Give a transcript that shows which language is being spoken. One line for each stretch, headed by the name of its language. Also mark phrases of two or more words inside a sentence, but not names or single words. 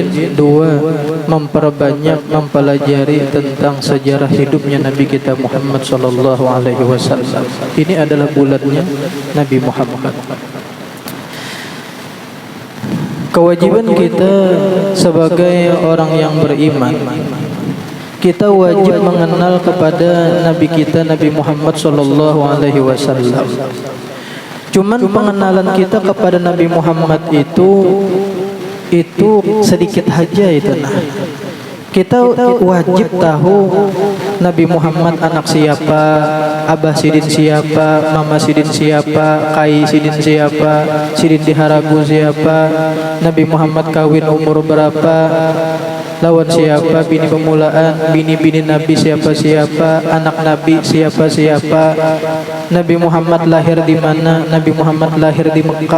Indonesian: Dua, memperbanyak mempelajari tentang sejarah hidupnya Nabi kita Muhammad
Arabic: sallallahu alaihi wasallam.
Indonesian: Ini adalah bulannya Nabi Muhammad. Kewajiban kita sebagai orang yang beriman, kita wajib mengenal kepada Nabi kita Nabi Muhammad
Arabic: sallallahu alaihi wasallam.
Indonesian: Cuman pengenalan kita kepada Nabi Muhammad itu sedikit aja itu.
Banjar: Kita wajib tahu Nabi Muhammad anak siapa, Abah Sidin siapa, Mama Sidin siapa, Kai Sidin siapa, Sidin di Haragu siapa, Nabi Muhammad kawin umur berapa, lawan siapa, bini pemulaan, bini-bini Nabi siapa-siapa, anak Nabi siapa-siapa, Nabi Muhammad lahir di mana, Nabi Muhammad lahir di Mekah.